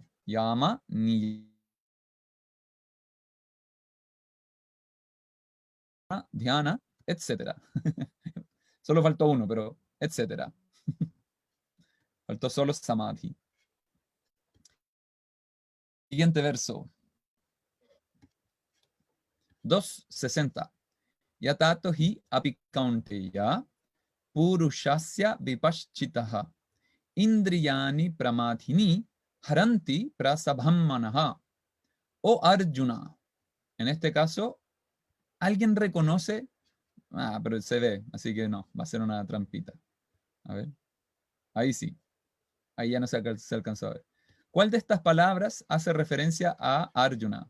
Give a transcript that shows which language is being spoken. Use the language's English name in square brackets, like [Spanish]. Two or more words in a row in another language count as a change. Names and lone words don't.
[Spanish] Yama, Niyama, Dhyana, etc. Solo faltó uno, pero etc. Faltó solo Samadhi. Siguiente verso. 2.60. [Sanskrit] यततो हि अपि कौन्तेय पुरुषस्य विपश्चितः इन्द्रियाणि प्रमाथीनि हरन्ति प्रसभम्मनः. [Spanish] O Arjuna. En este caso, ¿alguien reconoce? Pero se ve, así que no, va a ser una trampita. A ver. Ahí sí. Ahí ya no se alcanzó a ver. ¿Cuál de estas palabras hace referencia a Arjuna?